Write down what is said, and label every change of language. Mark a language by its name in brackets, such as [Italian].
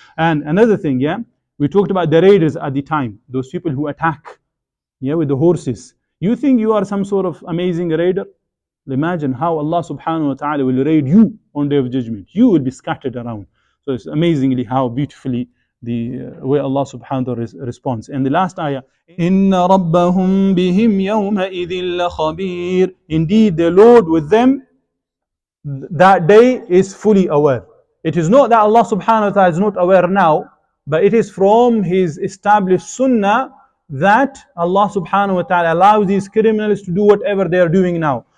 [English] And another thing, yeah, we talked about the raiders at the time, those people who attack, yeah, with the horses. You think you are some sort of amazing raider? Imagine how Allah subhanahu wa ta'ala will raid you on Day of Judgment. You will be scattered around. So it's amazingly how beautifully the way Allah subhanahu wa ta'ala responds. And the last ayah, [Arabic] إِنَّ رَبَّهُمْ بِهِمْ يَوْمَئِذٍ لَخَبِيرٌ. [English] Indeed, the Lord with them that day is fully aware. It is not that Allah subhanahu wa ta'ala is not aware now, but it is from His established sunnah that Allah subhanahu wa ta'ala allows these criminals to do whatever they are doing now.